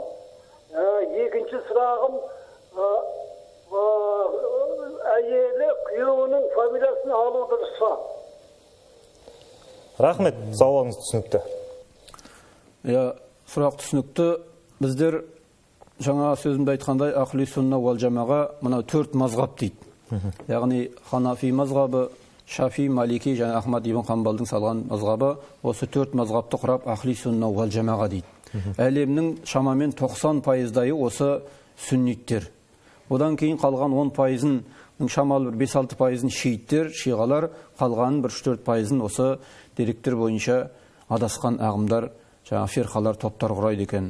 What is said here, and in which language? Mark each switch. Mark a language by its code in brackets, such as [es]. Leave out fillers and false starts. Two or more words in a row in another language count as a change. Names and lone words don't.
[kk] Екінші сұрағым, әйелі күйеуінің фамилиясын алу дұрыс па? Рахмет, сауалыңыз түсінікті. Сұрақ түсінікті. Біздер жаңа сөзімді айтқандай [ar] أهل السنة والجماعة [kk] мынау 4 мазғаб дейді. Яғни Ханафи мазғабы, Шафи, Малики және Ахмад ибн Хамбалдың салған мазғабы осы 4 мазғабты құрап [ar] أهل السنة والجماعة [kk] дейді. Әлемнің шамамен 90% осы сүнниттер. Одан кейін қалған 10%-ның шамалы 5-6%-ын шииттер, шиғалар, қалған 1-4%-ын осы деректер бойынша адасқан ағымдар, жаңа фирқалар, топтар құрайды екен.